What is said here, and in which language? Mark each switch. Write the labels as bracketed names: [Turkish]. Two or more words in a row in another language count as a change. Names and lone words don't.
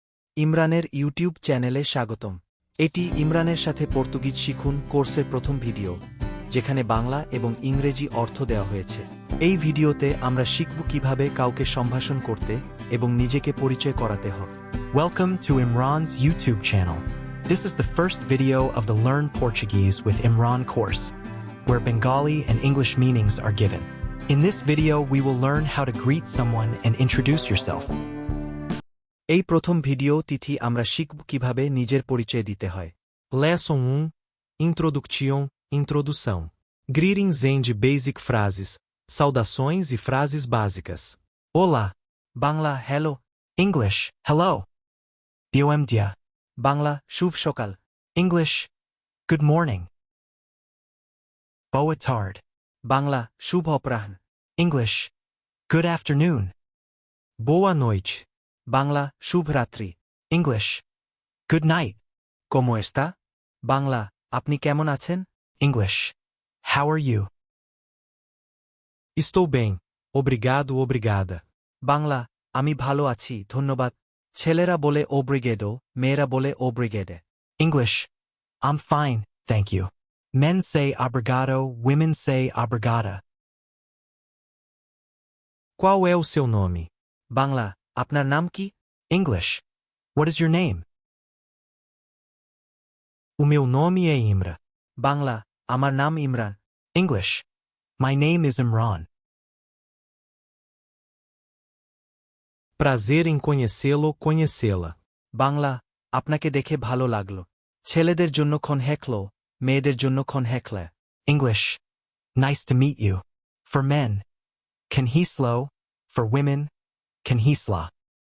[Bangla] ইমরানের ইউটিউব চ্যানেলে স্বাগতম। এটি ইমরানের সাথে পর্তুগিজ শিখুন কোর্সের প্রথম ভিডিও, যেখানে বাংলা এবং ইংরেজি অর্থ দেওয়া হয়েছে। এই ভিডিওতে আমরা শিখব কিভাবে কাউকে সম্ভাষণ করতে এবং নিজেকে পরিচয় করাতে হয়। [English] Welcome to Imran's YouTube channel. This is the first video of the Learn Portuguese with Imran course, where Bengali and English meanings are given. In this video, we will learn how to greet someone and introduce yourself. [Bangla] এই প্রথম ভিডিও তিথি আমরা শিখব কিভাবে নিজের পরিচয় দিতে হয়। [English] Lesson 1, Introdução. Greetings and basic frases. [Portuguese] Saudações e frases básicas. Olá. [Bangla] বাংলা হ্যালো, [English] English, hello. [Portuguese] Bom dia. [Bangla] বাংলা শুভ সকাল, [English] English, good morning. [Portuguese] Boa tarde. [Bangla] বাংলা শুভ অপরাহ্ন, [English] English, good afternoon. [Portuguese] Boa noite. [Bangla] বাংলা শুভ রাত্রি, [English] English, good night. [Portuguese] como está? [Bangla] বাংলা আপনি কেমন আছেন? [English] English, how are you? [Portuguese] Estou bem, obrigado, obrigada. [Bangla] বাংলা আমি ভালো আছি ধন্যবাদ। ছেলেরা বলে ওব্রিগেডো, মেয়েরা বলে ওব্রিগেডে। [English] English, I'm fine, thank you. Men say obrigado, women say obrigada. [Portuguese] Qual é o seu nome? [Bangla] বাংলা আপনার নাম কি? [English] English, what is your name? [Portuguese] O meu nome é Imra. [Bangla] বাংলা আমার নাম ইমরান। [English] English, my name is Imran. [Portuguese] Prazer em conhecê-lo, conhecê-la. [Bangla] বাংলা আপনাকে দেখে ভালো লাগলো। ছেলেদের জন্য [Portuguese] conhecê-lo, [Bangla] মেয়েদের জন্য [Portuguese] conhecê-la. [English] English, nice to meet you. For men, can he slow? For women, can he sla?